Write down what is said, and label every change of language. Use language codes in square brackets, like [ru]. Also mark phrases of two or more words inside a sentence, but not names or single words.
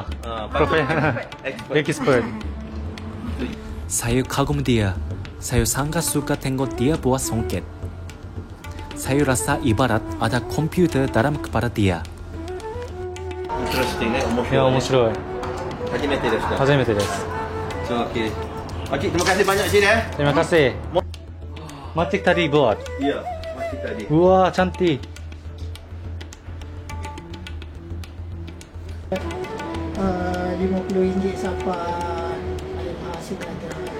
[ms] patut. Expert. Saya kagum dia. Saya sangat suka tengok dia buat songket. Saya rasa ibarat ada komputer dalam kepala dia. Interesting, umur. Ya, menarik. [ja] 初めてですか? 初めてです. [ms] So, okey. Makcik, terima kasih banyak cik ya. Terima kasih. Makcik tadi buat. Ya, makcik tadi. Wah, cantik. RM50 sampai ada hasil ada